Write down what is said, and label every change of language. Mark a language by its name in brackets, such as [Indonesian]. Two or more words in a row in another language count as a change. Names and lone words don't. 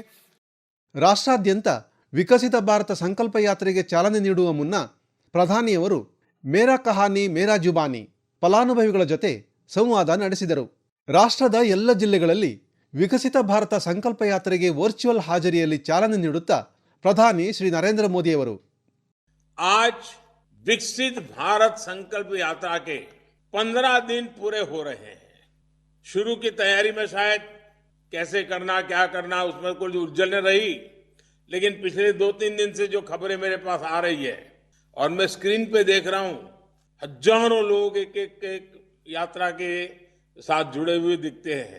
[Kannada] ರಾಷ್ಟ್ರಾದ್ಯಂತ ವಿಕಸಿತ ಭಾರತ ಸಂಕಲ್ಪ ಯಾತ್ರೆಗೆ ಚಾಲನೆ ನೀಡುವ ಮುನ್ನ ಪ್ರಧಾನಿಯವರು ಮೇರಾ ಕಹಾನಿ ಮೇರಾ ಜುಬಾನಿ ಫಲಾನುಭವಿಗಳ ಜೊತೆ ಸಂವಾದ ನಡೆಸಿದರು. ರಾಷ್ಟ್ರದ ಎಲ್ಲ ಜಿಲ್ಲೆಗಳಲ್ಲಿ ವಿಕಸಿತ ಭಾರತ ಸಂಕಲ್ಪ ಯಾತ್ರೆಗೆ ವರ್ಚುವಲ್ ಹಾಜರಿಯಲ್ಲಿ ಚಾಲನೆ ನೀಡುತ್ತಾ ಪ್ರಧಾನಿ ಶ್ರೀ ನರೇಂದ್ರ ಮೋದಿಯವರು [Hindi] आज विकसित भारत संकल्प यात्रा के 15 दिन पूरे हो रहे हैं। शुरू की तैयारी में शायद कैसे करना, क्या करना, उसमें कुछ उलझन रही, लेकिन पिछले 2-3 दिन से जो खबरें मेरे पास आ रही है और मैं स्क्रीन पे देख रहा हूं, हजारों लोग एक यात्रा के साथ जुड़े हुए दिखते हैं।